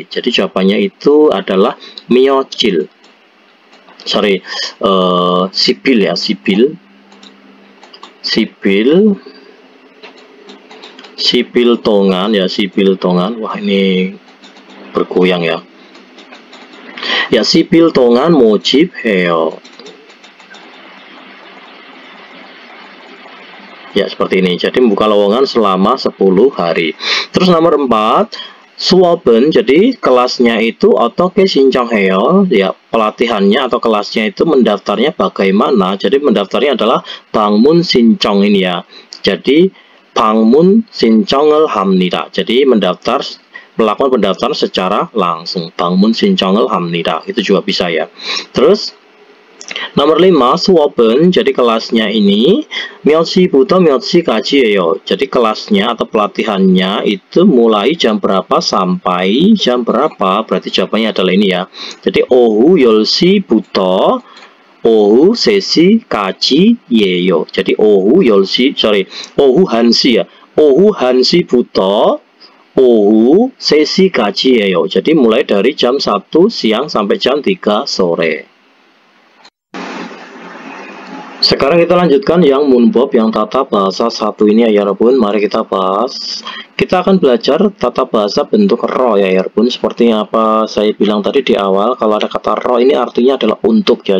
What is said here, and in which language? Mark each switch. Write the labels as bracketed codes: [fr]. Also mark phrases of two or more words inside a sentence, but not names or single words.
[id] Jadi jawabannya itu adalah 며칠. [ko] 십일 ya, 십일 동안 ya, 십일 동안. [id] Wah, ini bergoyang ya. Ya, [ko] 10일 동안 모집해요. [id] Ya, seperti ini. Jadi membuka lowongan selama 10 hari. Terus nomor 4, 수업은, jadi kelasnya itu [ko] 어떻게 신청해요? [id] Ya, pelatihannya atau kelasnya itu mendaftarnya bagaimana? Jadi mendaftarnya adalah [ko] 방문 신청 [id] ini ya. Jadi [ko] 방문 신청을 합니다. [id] Jadi melakukan pendaftaran secara langsung. [ko] 방문 신청을 합니다. [id] Itu juga bisa ya. Terus nomor 5, 수업은, jadi kelasnya ini [ko] 몇 시부터 몇 시까지예요. [id] Jadi kelasnya atau pelatihannya itu mulai jam berapa sampai jam berapa. Berarti jawabannya adalah ini ya. [ko] Jadi 오후 10시부터 오후 3시까지예요. jadi 오후 1시 ya. 오후 1시부터 오후 3시까지예요. [id] jadi mulai dari jam 1 siang sampai jam 3 sore. Sekarang kita lanjutkan yang 문법, yang tata bahasa 1 ini ya Yarbun. Mari kita bahas. Kita akan belajar tata bahasa bentuk ro ya Yarbun. Seperti apa saya bilang tadi di awal, kalau ada kata ro ini artinya adalah untuk ya.